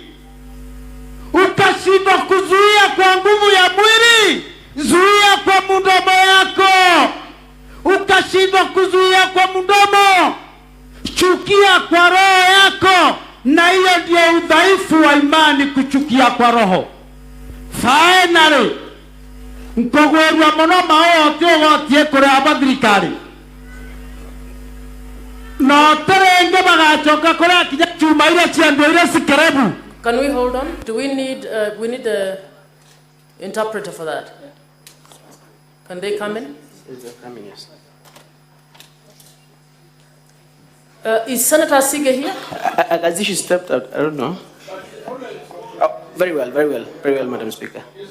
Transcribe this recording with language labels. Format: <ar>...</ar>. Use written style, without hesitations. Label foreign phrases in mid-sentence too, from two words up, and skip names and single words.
<sw>Ukashindwa kuzuia kwa nguvu ya mwili, zuia kwa mdomo yako. Ukashindwa kuzuia kwa mdomo, chukia kwa roho yako. Na hiyo ndio udhaifu wa imani, kuchukia kwa roho.</sw> <en>Finally,</en> <mer>nkogwerwa muno maote ogotie kure abathirikari, no terenge bagachoka kure kinya chuma ile chiando ile sikerebu.</mer> <en>Can we hold on? Do we need the interpreter for that? Can they come in? Yes. Is Senator Sige here? As she stepped out, I don't know. Oh, very well, Madam Speaker.</en>